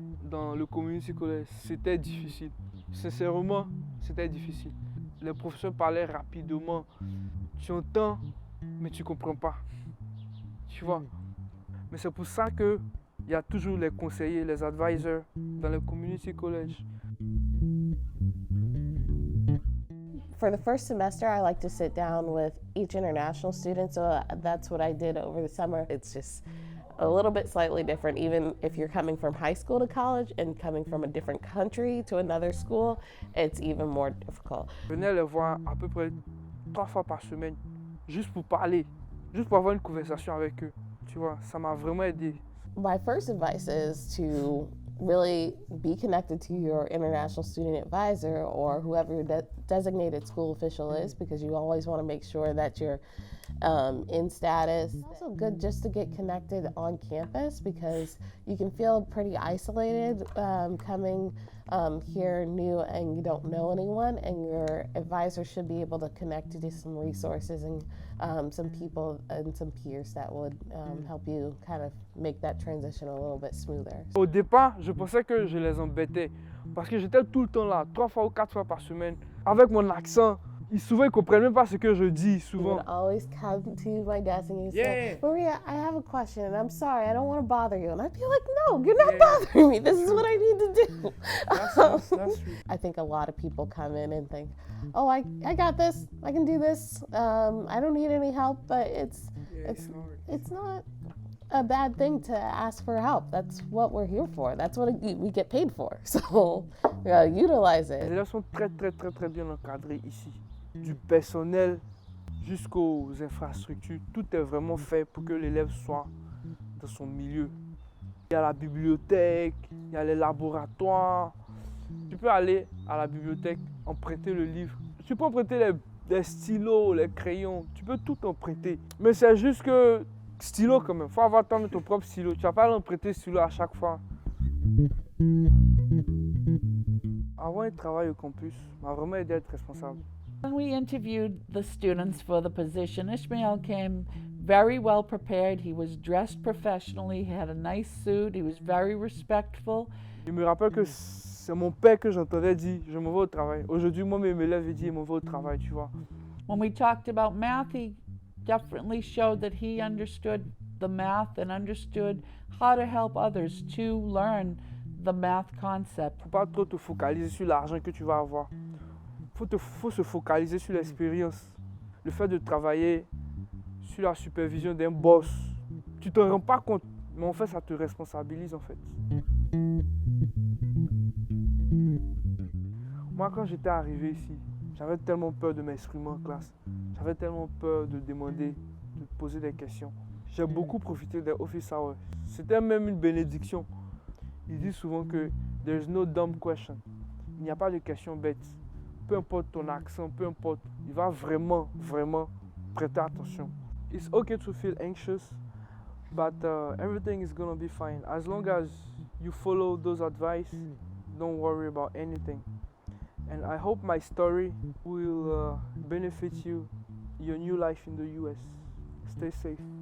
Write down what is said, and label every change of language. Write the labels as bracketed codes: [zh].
[fr] Dans le community college, c'était difficile. Sincèrement, c'était difficile. Les professeurs parlaient rapidement. Tu entends, mais tu ne comprends pas. Tu vois. Mais c'est pour ça qu'il y a toujours les conseillers, les advisors dans le community college. [en] For the first semester, I like to sit down with each international student, so that's what I did over the summer. It's just a little bit slightly different, even if you're coming from high school to college and coming from a different country to another school, it's even more difficult. [fr] Je venais les voir à peu près 3 fois par semaine, juste pour parler, juste pour avoir une conversation avec eux. Tu vois, ça m'a vraiment aidé. [en] My first advice is to really be connected to your international student advisor or whoever your designated school official is, because you always want to make sure that you're in status. It's also good just to get connected on campus, because you can feel pretty isolated coming here new and you don't know anyone, and your advisor should be able to connect you to some resources and some people and some peers that would help you kind of make that transition a little bit smoother. [fr] Au départ, je pensais que je les embêtais parce que j'étais tout le temps là, 3 fois ou 4 fois par semaine, avec mon accent. Souvent, ils ne comprennent même pas ce que je dis, [en] You [fr] souvent. [en] would always come to my desk and you say, Yeah. Maria, I have a question and I'm sorry, I don't want to bother you. And I'd be like, no, you're not bothering me. This is what I need to do. That's true. I think a lot of people come in and think, oh, I got this. I can do this. I don't need any help, but it's not a bad thing to ask for help. That's what we're here for. That's what we get paid for. So utilize [fr] Les [en] it. [fr] élèves sont très bien encadrés ici. Du personnel jusqu'aux infrastructures, tout est vraiment fait pour que l'élève soit dans son milieu. Il y a la bibliothèque, il y a les laboratoires. Tu peux aller à la bibliothèque, emprunter le livre. Tu peux emprunter les stylos, les crayons, tu peux tout emprunter. Mais c'est juste que stylo quand même, il faut avoir ton propre stylo. Tu ne vas pas l'emprunter stylo à chaque fois. Avoir un travail au campus m'a vraiment aidé à être responsable. [en] When we interviewed the students for the position, Ishmael came very well prepared. He was dressed professionally, he had a nice suit, he was very respectful. [fr] Je me rappelle que c'est mon père que j'entendais dire je m'en vais au travail. Aujourd'hui, moi, mes élèves disent je m'en vais au travail, tu vois. [en] When we talked about math, he definitely showed that he understood the math and understood how to help others to learn the math concept. [fr] Faut pas trop te focaliser sur l'argent que tu vas avoir. Faut se focaliser sur l'expérience. Le fait de travailler sur la supervision d'un boss. Tu te rends pas compte, mais en fait, ça te responsabilise en fait. Moi, quand j'étais arrivé ici, j'avais tellement peur de m'exprimer en classe. J'avais tellement peur de demander, de poser des questions. J'ai beaucoup profité des office hours. C'était même une bénédiction. Ils disent souvent que [en] there's no dumb question. [fr] Il n'y a pas de question bête. Peu importe ton accent, peu importe, il va vraiment prêter attention. [en] It's okay to feel anxious, but everything is gonna be fine. As long as you follow those advice, don't worry about anything. And I hope my story will benefit you, your new life in the US. Stay safe.